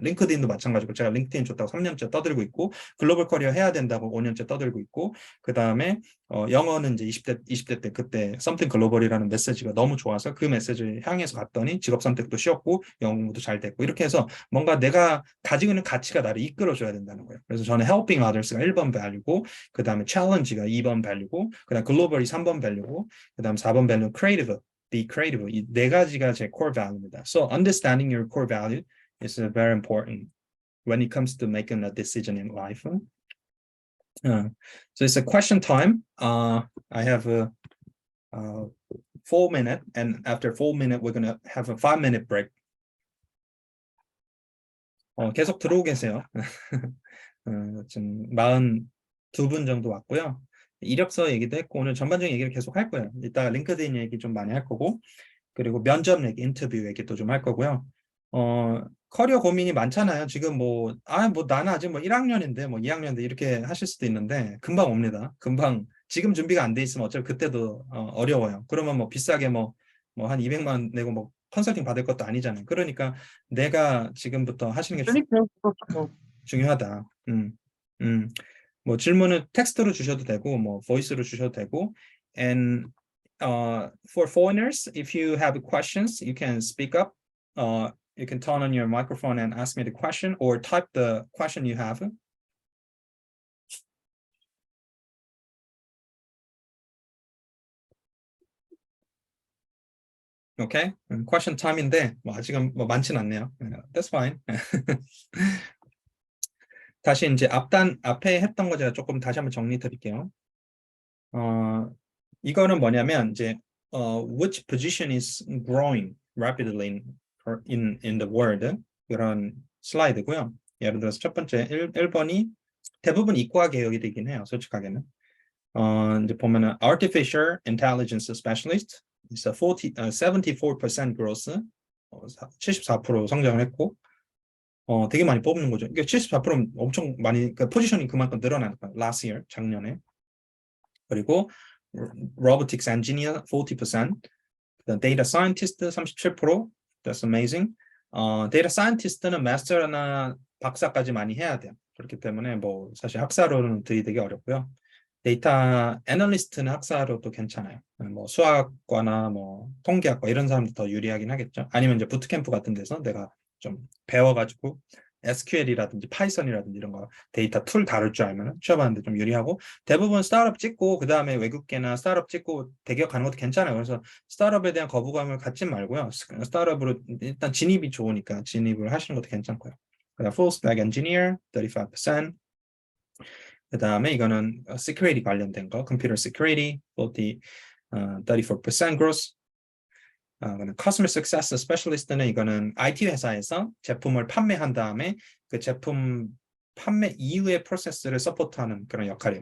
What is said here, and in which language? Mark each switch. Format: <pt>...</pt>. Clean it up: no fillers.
<ko>링크드인도 마찬가지고 제가 링크드인 좋다고 3년째 떠들고 있고 글로벌 커리어 해야 된다고 5년째 떠들고 있고 그 다음에 영어는 이제 20대 때 그때 something global이라는 메시지가 너무 좋아서 그 메시지를 향해서 갔더니 직업 선택도 쉬웠고 영어 공부도 잘 됐고 이렇게 해서 뭔가 내가 가지고 있는 가치가 나를 이끌어줘야 된다는 거예요. 그래서 저는 helping others가 1번 value고 그 다음에 challenge가 2번 value고 그 다음 global이 3번 value고 그 다음 4번 value creative, be creative 이 네 가지가 제 core value입니다.</ko> <en>So understanding your core value is very important when it comes to making a decision in life. So it's a question time. I have a 4 minute, and after 4 minute, we're gonna have a 5-minute break.</en> <ko>계속 들어오고 계세요. 지금 42분 정도 왔고요. 이력서 얘기도 했고 오늘 전반적인 얘기를 계속 할 거예요. 이따 링크드인 얘기 좀 많이 할 거고 그리고 면접 얘기, 인터뷰 얘기도 좀 할 거고요. 커리어 고민이 많잖아요. 지금 뭐 나는 아직 뭐 1학년인데 뭐 2학년인데 이렇게 하실 수도 있는데 금방 옵니다. 금방 지금 준비가 안 돼 있으면 어차피 그때도 어려워요. 그러면 뭐 비싸게 뭐 한 200만 내고 뭐 컨설팅 받을 것도 아니잖아요. 그러니까 내가 지금부터 하시는 게 중요하다. 뭐 질문을 텍스트로 주셔도 되고 뭐 보이스로 주셔도 되고</ko> <en>and for foreigners, if you have questions, you can speak up. You can turn on your microphone and ask me the question or type the question you have.</en> <ko>Okay, question time인데 뭐 아직은 뭐 많지는 않네요.</ko> <en>That's fine.</en> <ko>다시 이제 앞에 했던 거 제가 조금 다시 한번 정리 드릴게요. 이거는 뭐냐면 이제</ko> <en>which position is growing rapidly in the world</en> <ko>이런 슬라이드고요. 예를 들어서 첫 번째 1번이 대부분 이과 계열이 되긴 해요. 솔직하게는. 이제 보면은</ko> <en>artificial intelligence specialist is a 74% growth,</en> <ko>74% 성장을 했고, 되게 많이 뽑는 거죠. 그러니까 74%는 엄청 많이, 그러니까 포지션이 그만큼 늘어나는 거예요.</ko> <en>Last year,</en> <ko>작년에. 그리고</ko> <en>robotics engineer 40%, data scientist 37%, that's amazing.</en> <ko>data scientist는 마스터나 박사까지 많이 해야 돼요. 그렇기 때문에 뭐 사실 학사로는 들이대기 어렵고요. 데이터 애널리스트는 학사로도 괜찮아요. 뭐 수학과나 뭐 통계학과 이런 사람들 더 유리하긴 하겠죠. 아니면 이제 부트캠프 같은 데서 내가 좀 배워가지고 SQL이라든지 파이썬이라든지 이런 거 데이터 툴 다룰 줄 알면 취업하는데 좀 유리하고 대부분 스타트업 찍고 그 다음에 외국계나 스타트업 찍고 대기업 가는 것도 괜찮아요. 그래서 스타트업에 대한 거부감을 갖지 말고요. 스타트업으로 일단 진입이 좋으니까 진입을 하시는 것도 괜찮고요. 그다음 full stack engineer 35%. 그 다음에 이거는 security 관련된 거, computer security 34% growth. customer success specialist는 이거는 IT 회사에서 제품을 판매한 다음에 그 제품 판매 이후의 프로세스를 서포트하는 그런 역할이에요.</ko>